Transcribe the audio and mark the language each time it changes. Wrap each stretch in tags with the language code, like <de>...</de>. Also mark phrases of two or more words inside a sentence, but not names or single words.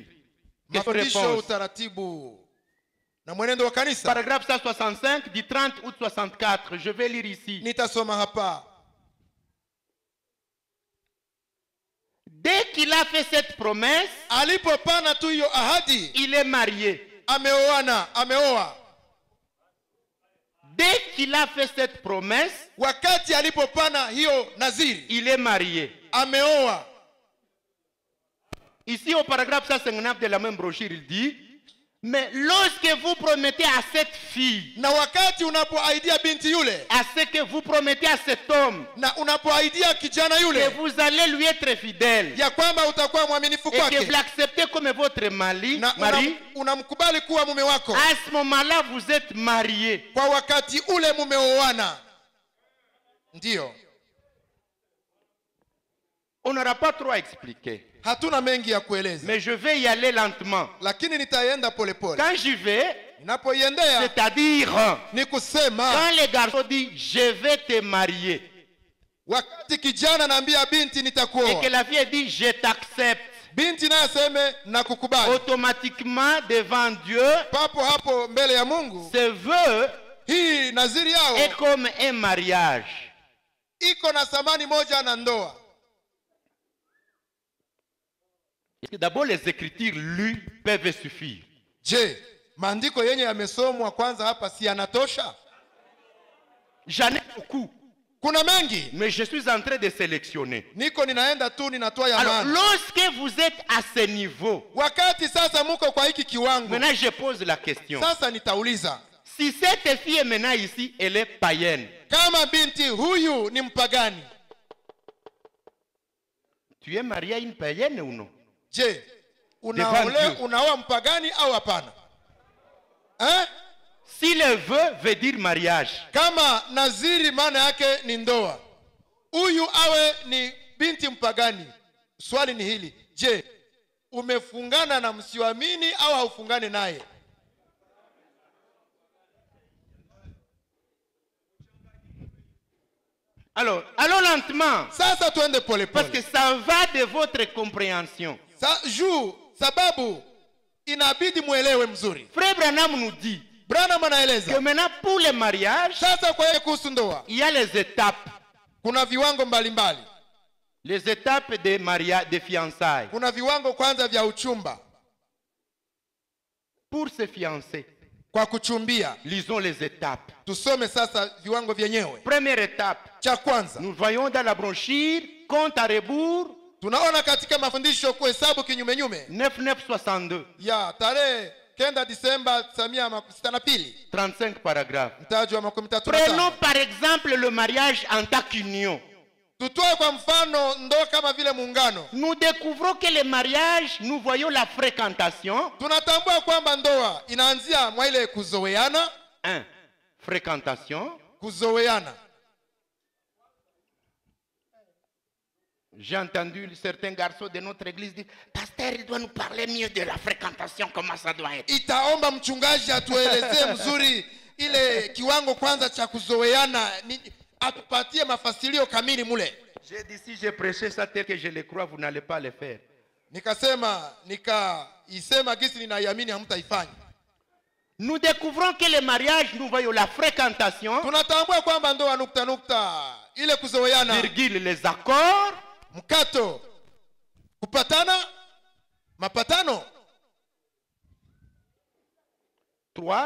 <sw>mafundisho,</sw> <fr>Question-réponse.</fr> <sw>utaratibu na mwenendo wa kanisa.</sw> <fr>Paragraphe 165 du 30 août 64. Je vais lire ici.</fr> <sw>Nitasoma hapa.</sw> <fr>Dès qu'il a fait cette promesse,</fr> <sw>Alipopana tu hiyo ahadi,</sw> <fr>il est marié.</fr> <sw>ameoa.</sw> <fr>Dès qu'il a fait cette promesse,</fr> <sw>Wakati alipopana hiyo naziri,</sw> <fr>il est marié.</fr> <sw>ameoa.</sw> <fr>Ici au paragraphe 159 de la même brochure, il dit, mais lorsque vous promettez à cette fille,</fr> <sw>Na wakati unapoaidia binti yule,</sw> <fr>à ce que vous promettez à cet homme,</fr> <sw>na unapoaidia kijana</sw> <fr>que</fr> <sw>yule</sw> <fr>vous allez lui être fidèle,</fr> <sw>ya kwamba utakuwa mwaminifu</sw> <fr>et que</fr> <sw>kwake</sw> <fr>vous l'acceptez comme votre mari,</fr> <sw>na unamkubali kuwa mume wako,</sw> <fr>à ce moment-là, vous êtes marié.</fr> <sw>kwa wakati ule mumeoana. Ndiyo,</sw> <fr>On n'aura pas trop à expliquer,</fr> <sw>hatuna mengi ya kueleza,</sw> <fr>mais je vais y aller lentement.</fr> <sw>lakini nitaenda polepole.</sw> <fr>Quand j'y vais,</fr> <sw>Ninapoiendea</sw> <fr>c'est-à-dire,</fr> <sw>ni kusema,</sw> <fr>quand les garçons disent, je vais te marier,</fr> <sw>wakati kijana naambia binti</sw> <fr>et</fr> <sw>nitakuoa,</sw> <fr>que la fille dit, je t'accepte,</fr> <sw>binti naye aseme nakukubali,</sw> <fr>automatiquement devant Dieu,</fr> <sw>papo hapo mbele ya Mungu,</sw> <fr>ce vœu</fr> <sw>hii naziri yao</sw> <fr>est comme un mariage.</fr> <sw>iko na thamani moja na ndoa.</sw> <fr>D'abord, les écritures lues peuvent suffire.</fr> <sw>Je, maandiko yenye yamesomwa kwanza hapa si yanatosha?</sw> <fr>J'en ai beaucoup,</fr> <sw>Kuna mengi,</sw> <fr>mais je suis en train de sélectionner.</fr> <sw>niko ninaenda tu ninatoa ya</sw> <fr>Alors,</fr> <sw>maana.</sw> <fr>lorsque vous êtes à ce niveau,</fr> <sw>Wakati sasa muko kwa hiki kiwango,</sw> <fr>maintenant je pose la question.</fr> <sw>sasa nitauliza,</sw> <fr>Si cette fille maintenant ici, elle est païenne,</fr> <sw>kama binti huyu ni mpagani,</sw> <fr>tu es marié à une païenne ou non?</fr> <sw>je,</sw> <fr>Devant Dieu.</fr> <sw>unaoa mpagani au hapana?</sw> <fr>Si le vœu veut dire mariage,</fr> <sw>Kama naziri maana yake ni ndoa, huyu awe ni binti mpagani, swali ni hili: je, umefungana na msioamini au haufungane naye?</sw> <fr>alors allons lentement,</fr> <sw>Sasa tuende pole</sw> <fr>parce que</fr> <sw>pole.</sw> <fr>ça va de votre compréhension.</fr> <sw>Sababu inabidi muelewe mzuri.</sw> <fr>Frère Branham nous dit</fr> <sw>Branham</sw> <fr>que</fr> <sw>anaeleza</sw> <fr>maintenant pour le mariage,</fr> <sw>sasa kwa yeye kuhusu ndoa</sw> <fr>il y a les étapes.</fr> <sw>kuna viwango mbalimbali.</sw> <fr>Les étapes de mariage, de fiançailles.</fr> <sw>Kuna viwango kwanza vya uchumba,</sw> <fr>Pour se fiancer,</fr> <sw>kwa kuchumbia.</sw> <fr>lisons les étapes.</fr> <sw>Tusome sasa viwango vyenyewe.</sw> <fr>Première étape,</fr> <sw>Cha kwanza</sw> <fr>nous voyons dans la brochure, compte à rebours,</fr> <sw>tunaona katika mafundisho kuhesabu kinyumenyume</sw> <fr>9962,</fr> <sw>ya tarehe 9 Disemba 1962,</sw> <fr>35 paragraphes.</fr> <sw>mtaji wa 35.</sw> <fr>Prenons par exemple le mariage en tant qu'union.</fr> <sw>Tutoe kwa mfano ndoa kama vile muungano.</sw> <fr>Nous découvrons que le mariage, nous voyons la fréquentation.</fr> <sw>Tunatambua kwamba ndoa inaanzia mwa ile kuzoeana.</sw> <fr>1. Fréquentation.</fr> <sw>Kuzoeana.</sw> <fr>J'ai entendu certains garçons de notre église dire, pasteur, il doit nous parler mieux de la fréquentation, comment ça doit être.</fr> <sw>Itaomba mchungaji atuelezee mzuri ile kiwango kwanza cha kuzoeana, atupatie mafasilio kamili mule.</sw> <fr>J'ai dit, si je prêchais ça tel que je le crois, vous n'allez pas le faire.</fr> <sw>Nikaisema gisi ninaiamini hamtaifanya.</sw> <fr>Nous découvrons que le mariage, nous voyons la fréquentation,</fr> <sw>Tunatambua kwamba ndoa nukta ile kuzoeana,</sw> <fr>virgule, les accords,</fr> <sw>mkato, kupatana, mapatano. 3.</sw>